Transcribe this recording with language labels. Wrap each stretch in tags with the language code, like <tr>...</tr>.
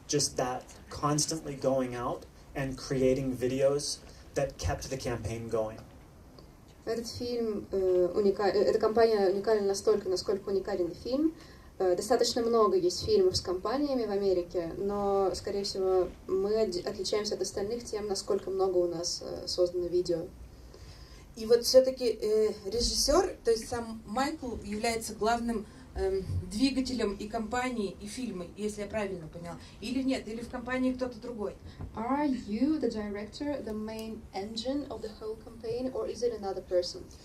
<en>Just that constantly going out and creating videos that kept the campaign going.</en> <ru>Этот фильм эта компания уникальна настолько, насколько уникален фильм. Достаточно много есть фильмов с компаниями в Америке, но, скорее всего, мы отличаемся от остальных тем, насколько много у нас создано видео. И вот все-таки режиссер, то есть сам Майкл, является главным двигателем и компании, и фильма, если я правильно поняла. Или нет, или в компании кто-то другой.</ru> <en>Are you the director, the main engine of the whole campaign, or is it another person?</en>